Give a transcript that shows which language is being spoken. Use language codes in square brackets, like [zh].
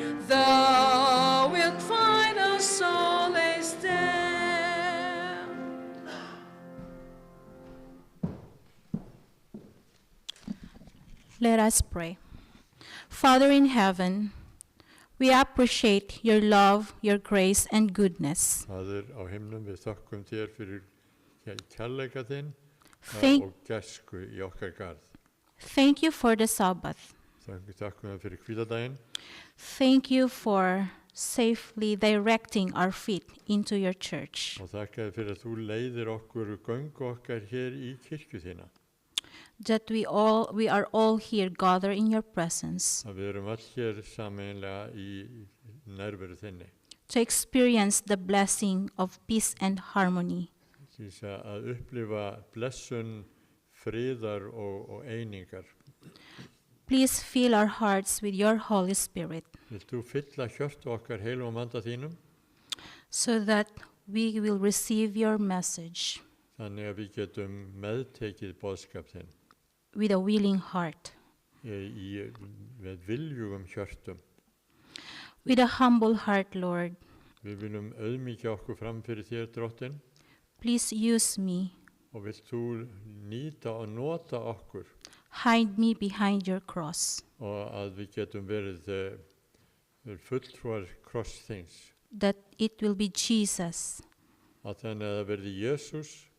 [en] Thou wilt find a solace there. Let us pray. Father in heaven, we appreciate your love, your grace, and goodness. [is] Faðir á himnum, við þökkum þér fyrir kærleika þinn [en] Thank, [is] og gæsku í okkar garð. [en] thank you for the Sabbath. [is] Þakkum þér fyrir hvíldardaginn. [en] Thank you for safely directing our feet into your church. [is] Og þakka þér fyrir að þú leiðir okkur göngu okkar hér í kirkju þína. [en] That we are all here gathered in your presence [is] Að við erum öll hér sameiginlega í nærveru þinni. [en] to experience the blessing of peace and harmony. [is] Til þess að upplifa blessun, friðar og einingar. [en] Please fill our hearts with your Holy Spirit [is] Vilt þú fylla hjörtu okkar heilum anda þínum, [en] so that we will receive your message [is] þannig að við getum meðtekið boðskap þinn [en] with a willing heart. [is] með viljugum hjörtum. [en] With a humble heart, Lord, [is] Við viljum auðmýkja okkur fram fyrir þér, Drottinn, [en] please use me [is] og vilt þú nýta og nota okkur [en] Hide me behind your cross, [is] og að við getum verið fulltrúar krossþings, [en] that it will be Jesus, [is] að þannig að það verði Jesús,